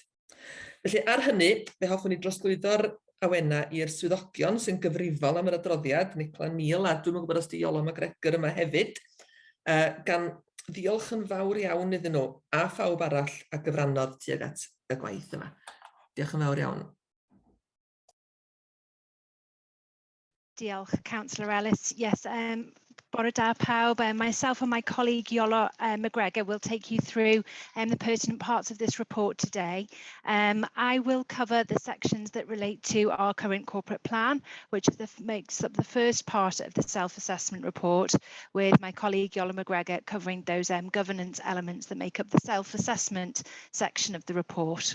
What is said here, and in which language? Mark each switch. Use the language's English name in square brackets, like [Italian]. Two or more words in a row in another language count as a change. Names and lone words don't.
[Welsh] Felly ar hynny, fe hoffwn ni drosglwyddo'r awena i'r swyddogion sy'n gyfrifol am yr adroddiad, Nicla Neil, a dwi'n gwybod os di Iolo McGregor yma hefyd, gan ddiolch yn fawr iawn iddyn nhw a phawb arall a gyfrannodd tuag at y gwaith yma. Diolch yn fawr iawn. Diolch, Councillor Ellis. Yes, bore da pawb. [English] Myself and my colleague Iolo McGregor will take you through the pertinent parts of this report today. I will cover the sections that relate to our current corporate plan, which makes up the first part of the self-assessment report, with my colleague Iolo McGregor covering those governance elements that make up the self-assessment section of the report.